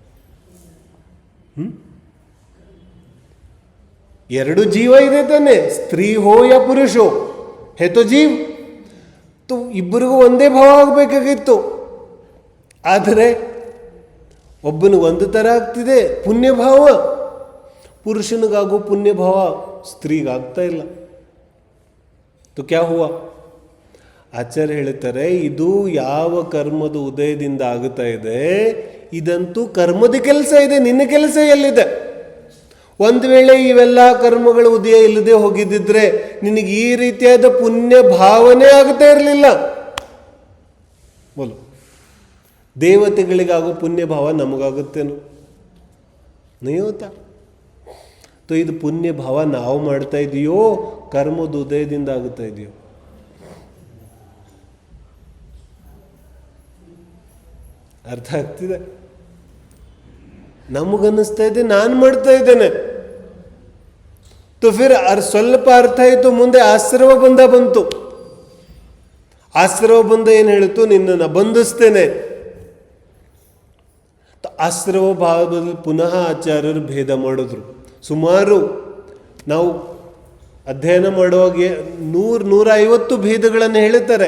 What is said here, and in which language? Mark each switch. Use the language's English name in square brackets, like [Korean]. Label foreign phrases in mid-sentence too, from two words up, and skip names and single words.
[Kannada] ಎರಡು ಜೀವ ಇದೆ ತಾನೆ, [Hindi] स्त्री हो या पुरुष हो, है तो जीव. [Kannada] तो ಇಬ್ಬರಿಗೂ ಒಂದೇ ಭಾವ ಆಗಬೇಕಾಗಿತ್ತು. ಆದರೆ ಒಬ್ಬನಿಗೆ ಒಂದು ಥರ ಆಗ್ತಿದೆ ಪುಣ್ಯಭಾವ, ಪುರುಷನಿಗಾಗೋ ಪುಣ್ಯಭಾವ ಸ್ತ್ರೀಗಾಗ್ತಾ ಇಲ್ಲ. [Hindi] तो क्या हुआ? [Kannada] ಆಚಾರ್ಯ ಹೇಳ್ತಾರೆ, ಇದು ಯಾವ ಕರ್ಮದ ಉದಯದಿಂದ ಆಗುತ್ತಾ ಇದೆ, ಇದಂತೂ ಕರ್ಮದ ಕೆಲಸ ಇದೆ, ನಿನ್ನ ಕೆಲಸ ಎಲ್ಲಿದೆ? ಒಂದು ವೇಳೆ ಇವೆಲ್ಲ ಕರ್ಮಗಳ ಉದಯ ಇಲ್ಲದೆ ಹೋಗಿದ್ದಿದ್ರೆ ನಿನಗೆ ಈ ರೀತಿಯಾದ ಪುಣ್ಯ ಭಾವನೆ ಆಗುತ್ತಾ ಇರಲಿಲ್ಲ. ಬೋಲು, ದೇವತೆಗಳಿಗಾಗೋ ಪುಣ್ಯ ಭಾವ ನಮಗಾಗುತ್ತೇನು? ನಯೋತ. तो ಇದು ಪುಣ್ಯ ಭಾವ ನಾವು ಮಾಡ್ತಾ ಇದೆಯೋ, ಕರ್ಮದ ಉದಯದಿಂದ ಆಗುತ್ತಾ ಇದೆಯೋ? ಅರ್ಥ ಆಗ್ತಿದೆ? ನಮಗನ್ನಿಸ್ತಾ ಇದೆ ನಾನು ಮಾಡ್ತಾ ಇದ್ದೇನೆ. [Hindi] तो फिर [Kannada] ಸ್ವಲ್ಪ ಅರ್ಥ ಆಯಿತು, ಮುಂದೆ ಆಶ್ರವ ಬಂಧ ಬಂತು. ಆಶ್ರವ ಬಂಧ ಏನು ಹೇಳಿತು? ನಿನ್ನನ್ನು ಬಂಧಿಸ್ತೇನೆ. ಆಶ್ರವ ಭಾವದಲ್ಲಿ ಪುನಃ ಆಚಾರ್ಯರು ಭೇದ ಮಾಡಿದ್ರು. ಸುಮಾರು ನಾವು ಅಧ್ಯಯನ ಮಾಡುವಾಗ 100-150 ಭೇದಗಳನ್ನು ಹೇಳ್ತಾರೆ.